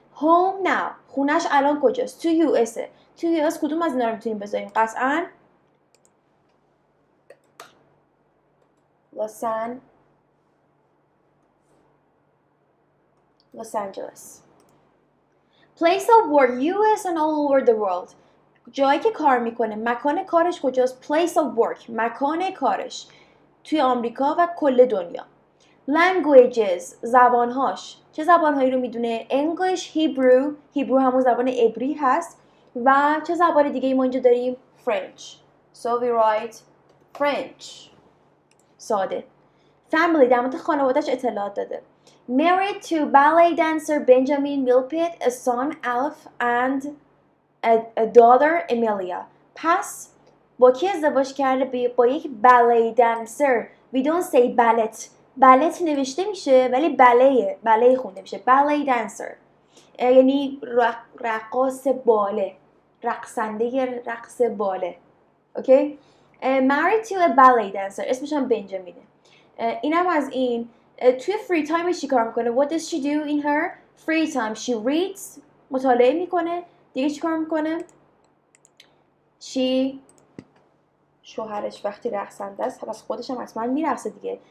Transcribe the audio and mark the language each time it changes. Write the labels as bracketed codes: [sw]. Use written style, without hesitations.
[en] Home now، [fa] خونش الان کجاست؟ تو US. تو US کدوم از اینا رو میتونیم بذاریم؟ قطعاً Los Angeles. [en] Place of work US and all over the world. [fa] جایی که کار میکنه، مکان کارش کجاست؟ [en] Place of work، [fa] مکان کارش توی آمریکا و کل دنیا. Languages، زبانهاش، چه زبانهایی رو میدونه؟ English، Hebrew همون زبان عبری هست و چه زبان دیگه ما اینجا داریم؟ French. [en] So we write French. [fa] ساده. Family، در مورد خانواده‌اش اطلاعات داده. [en] Married to ballet dancer Benjamin Milpit, a son Alf and a daughter Emilia. [fa] پس با کی ازدواج کرده؟ با یک ballet dancer. [en] We don't say ballet. [fa] ballet نوشته میشه ولی بالے خونده میشه. ballet dancer یعنی رقاص باله، رقصنده رقص باله. اوکی. [en] married to a ballet dancer، [fa] اسمش هم بنجامینه. اینم از این. توی فری تایمش چی کار میکنه؟ [en] what does she do in her free time؟ she reads، [fa] مطالعه میکنه. دیگه چی کار میکنه؟ she، شوهرش وقتی رقصنده است پس خودش هم حتما میرقصه دیگه.